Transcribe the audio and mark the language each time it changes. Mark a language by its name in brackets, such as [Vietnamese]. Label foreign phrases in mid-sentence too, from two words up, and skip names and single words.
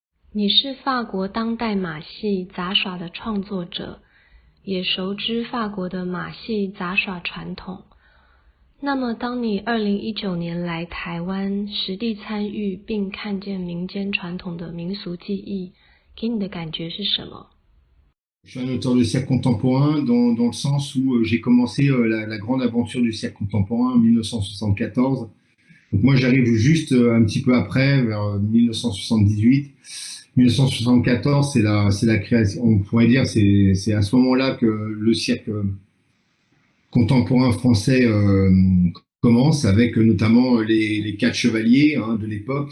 [Chinese] 你是法国当代马戏杂耍的创作者，也熟知法国的马戏杂耍传统。那么当你2019年来台湾实地参与并看见民间传统的民俗技艺，给你的感觉是什么？ [French] Je suis un auteur de cirque contemporain dans le sens où j'ai commencé la grande aventure du cirque contemporain en 1974. Donc moi j'arrive juste un petit peu après, vers 1978. 1974, c'est la création, on pourrait dire, c'est à ce moment-là que le cirque contemporain français commence, avec notamment les quatre chevaliers de l'époque.